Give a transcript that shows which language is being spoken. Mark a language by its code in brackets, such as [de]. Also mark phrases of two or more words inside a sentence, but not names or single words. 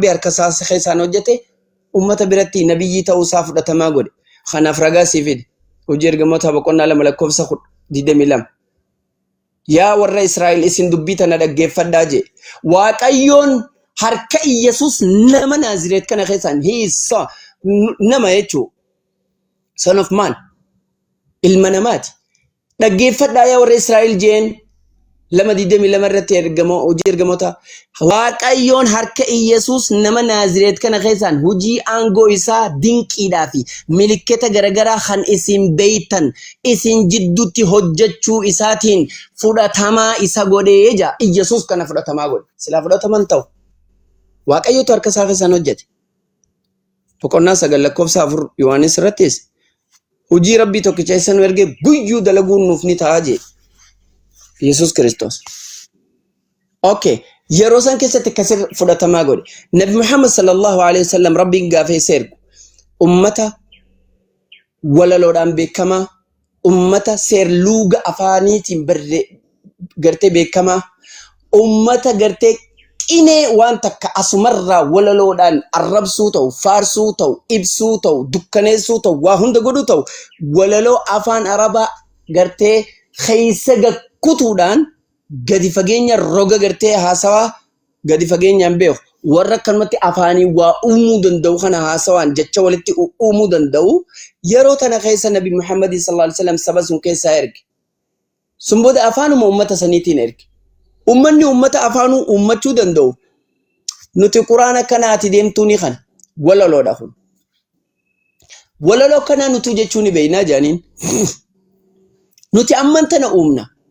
[om] harka isaa keessaan hojjete ummata biratti nabiyyii ta'uu isaa fudhatamaa godhe kanaaf ragaa sii fide hojii ergamoota boqonnaa 2:22 yaa warra Israa'el isin dubbii tana dhaggeeffadhaa jee waaqayyoon harka Yesus nama Naazireet kana keessaan hiisa nama jechuu [en] son of man [om] ilma namaati dhaggeeffadhaa yaa warra Israa'el jeen 2:22 irratti hojii ergamoota waaqayyoon harka Yesus nama Naazireet kana keessaan hojii aangoo isaa dinqiidhaa fi milikketa garagaraa kan isin beeytan isin jidduutti hojjechuu isaatiin fudhatamaa isa godhee jaa Yesus kana fudhatamaa godhe silaa fudhataman ta'u waaqayyootu harka isaa keessaan hojjete boqonnaa 9:4 Yohaanis irrattis hojii rabbii tokkicha isan ergee guyyuu dalaguun nuuf ni ta'a jee Yesus Kristos. Okay. Yeroo san keessatti kasir fudhatamaa godhe. Nabi Muhammad [ar] صلى الله عليه وسلم [om] rabbiin gaafee seergu. Ummata walaloodhaan beekamaa. Ummata seerluuga afaaniitiin gartee beekamaa. Ummata gartee qinee waan takka asumarraa walaloodhaan arrabsuu ta'u, faarsuu ta'u, ibsuu ta'u, dukkaneessuu ta'u, waa hunda godhuu ta'u, walaloo afaan Arabaa gartee keessa kutuudhaan gadi fageenya roga gartee haasawaa gadi fageenyaan beeku warra akkanumatti afaanii waa uumuu danda'u kana haasawaan jecha walitti uumuu danda'u yeroo tana keessa Nabi Muhammad [ar] صلى الله عليه وسلم [om] saba sun keessaa erge sun booda afaanuma ummata saniitiin erge ummanni ummata afaanuu uummachuu danda'u nuti quraana kanaati deemtuuni kan walaloodha kun walaloo kana nuti jechuun ni beeynaa jaaniin nuti amman tana uumna